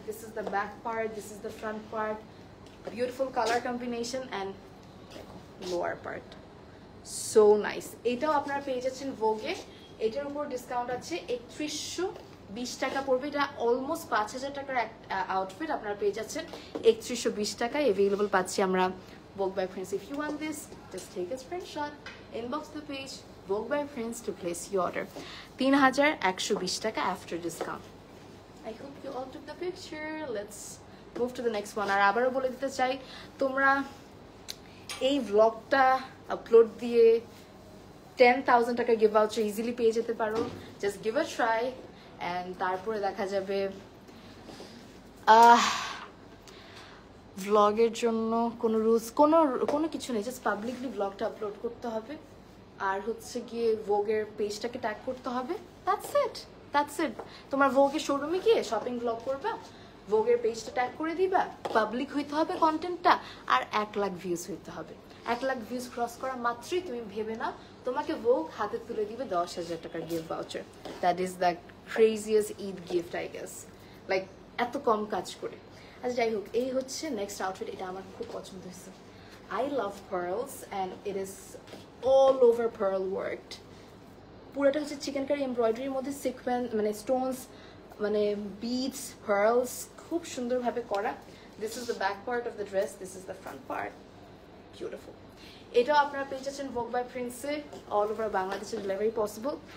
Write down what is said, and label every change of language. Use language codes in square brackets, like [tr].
[en] This is the back part, this is the front part, beautiful colour combination, and lower part, so nice. [bn] এটাও আপনারা পেয়ে যাচ্ছেন ভোগে। এটার উপর ডিসকাউন্ট আছে 3120 টাকা পড়বে। এটা অলমোস্ট 5,000 টাকার আউটফিট আপনারা পেয়ে যাচ্ছেন 3120 টাকায়। অ্যাভেলেবল পাচ্ছি আমরা Vogue by Prince. [en] If you want this, just take a screenshot, inbox the page Vogue by Prince to place your order. 3120 টাকা after discount. I hope you all took the picture. Let's move to the next one. [bn] আর আবারও বলে দিতে চাই, তোমরা এই ব্লগটা upload দিয়ে 10,000 টাকা গিভ ভাউচার ইজিলি পেয়ে যেতে পারো। [en] just give a try and [bn] তারপরে দেখা যাবে ভ্লগের জন্য কোনো রুলস কোনো কিছু নেই, জাস্ট পাবলিকলি ভ্লগটা আপলোড করতে হবে আর হচ্ছে গিয়ে ভোগের পেজটাকে ট্যাগ করতে হবে। [en] That's it. [bn] তোমার ভোগের শোরুমে গিয়ে শপিং ভ্লগ করবা, ভোগের পেজটা ট্যাগ করে দিবা, পাবলিক হইতে হবে কন্টেন্টটা, আর 1 লাখ ভিউজ হইতে হবে। 1 লাখ ভিউজ ক্রস করা মাত্রই তুমি ভেবে নাও তোমাকে ভোগ হাতে তুলে দিবে 10,000 টাকার gift voucher. [en] that is the craziest Eid gift I guess, like [bn] এত কম কাজ করে। আচ্ছা যাই হোক, এই হচ্ছে নেক্সট আউটফিট। এটা আমার খুব পছন্দ হয়েছে। [en] I love pearls and it is all over pearl worked. [bn] পুরোটা হচ্ছে চিকেন কারি এমব্রয়ডারির মধ্যে সিকোয়েন্স মানে স্টোনস মানে বিডস পার্লস খুব সুন্দরভাবে করা। [en] This is the back part of the dress, this is the front part, beautiful. [bn] এটাও আপনারা পেয়ে যাচ্ছেন ভোগ বাই প্রিন্সে, অল ওভার বাংলাদেশে ডেলিভারি পসিবল।